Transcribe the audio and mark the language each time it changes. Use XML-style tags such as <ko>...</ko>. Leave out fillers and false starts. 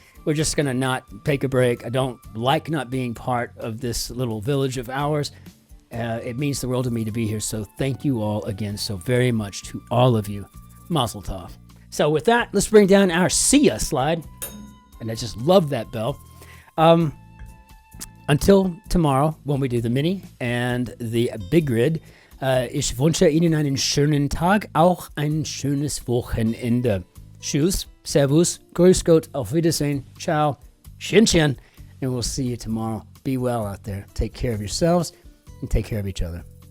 <en>We're just gonna not take a break. I don't like not being part of this little village of ours. It means the world to me to be here, so thank you all again so very much to all of you. Mazel tov. So with that, let's bring down our see ya slide, and I just love that bell. Until tomorrow, when we do the mini and the big grid,</en> <de>ich wünsche Ihnen einen schönen Tag, auch ein schönes Wochenende. Tschüss, Servus, Grüß Gott, auf Wiedersehen,</de> <en>ciao, Cin-Cin, and we'll see you tomorrow. Be well out there. Take care of yourselves and take care of each other.</en>